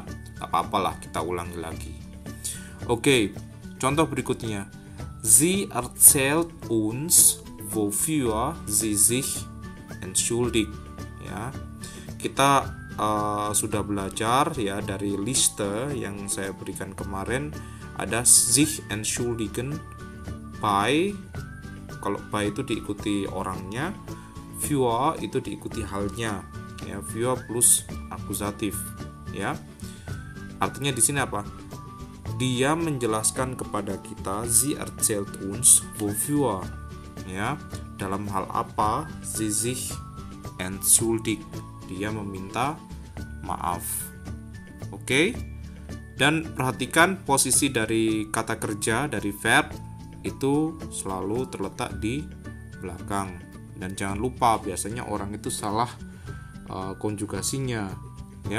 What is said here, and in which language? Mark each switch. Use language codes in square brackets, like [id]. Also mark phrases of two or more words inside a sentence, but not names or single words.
[id] Gak apa-apalah, kita ulangi lagi. Oke, contoh berikutnya. [de] Sie erzählt uns wofür sie sich entschuldigt ya. [id] Kita sudah belajar ya dari liste yang saya berikan kemarin, ada [de] sich entschuldigen bei, [id] kalau by itu diikuti orangnya, für itu diikuti halnya ya, für plus akusatif ya. Artinya di sini apa? Dia menjelaskan kepada kita, [de] sie erzählt uns wofür ya, [id] dalam hal apa [de] sie sich entschuldigt, [id] dia meminta maaf. Oke. Dan perhatikan posisi dari kata kerja dari verb itu selalu terletak di belakang. Dan jangan lupa, biasanya orang itu salah konjugasinya ya.